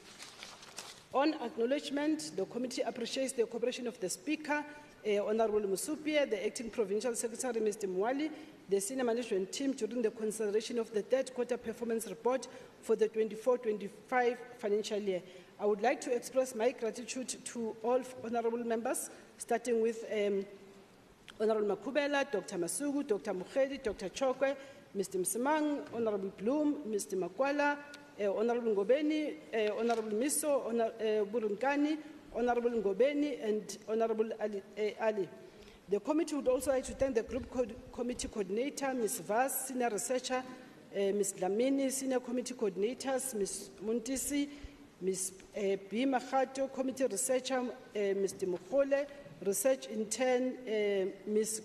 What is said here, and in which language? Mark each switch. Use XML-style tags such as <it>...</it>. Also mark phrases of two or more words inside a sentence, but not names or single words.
<en>On acknowledgement, the committee appreciates the cooperation of the Speaker, Honourable Musupia, the Acting Provincial Secretary, Mr. Mwali, the Senior Management Team during the consideration of the 3rd quarter performance report for the 24-25 financial year. I would like to express my gratitude to all honourable members, starting with Honourable Makubela, Dr. Masugu, Dr. Mukhedi, Dr. Chokwe, Mr. Msimang, Honourable Bloom, Mr. Makwala, Honourable Ngobeni, Honourable Miso, Burunkani, Honourable Ngobeni, and Honourable Ali. The committee would also like to thank the Group Committee Coordinator, Ms. Vaz, Senior Researcher, Ms. Lamini, Senior Committee Coordinators, Ms. Muntisi, Ms. B. Mahato, Committee Researcher, Mr. Mukhole, Research Intern, Ms.</en>